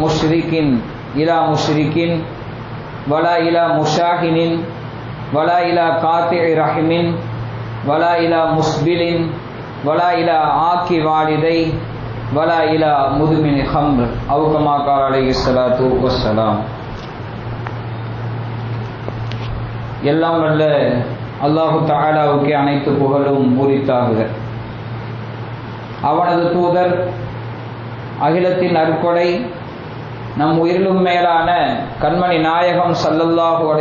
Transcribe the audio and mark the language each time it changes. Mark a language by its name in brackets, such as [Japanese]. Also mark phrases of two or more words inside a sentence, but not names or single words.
[Arabic] مشرك ولا إلى مشاحن ولا إلى قاطع رحم ولا إلى مسبل ولا إلى عاق والديه ولا إلى مدمن خمر أو كما قال عليه الصلاة والسلام. [Tamil] எல்லாம் வல்ல அல்லாஹு தஆலாவுக்கு அனைத்து புகழும் உரித்தாகுக. அவனது தூதர் அகிலத்தின் அருட்கொடை நம் உயிரிலும் மேலான கண்மணி நாயகம் [Arabic] صلى الله عليه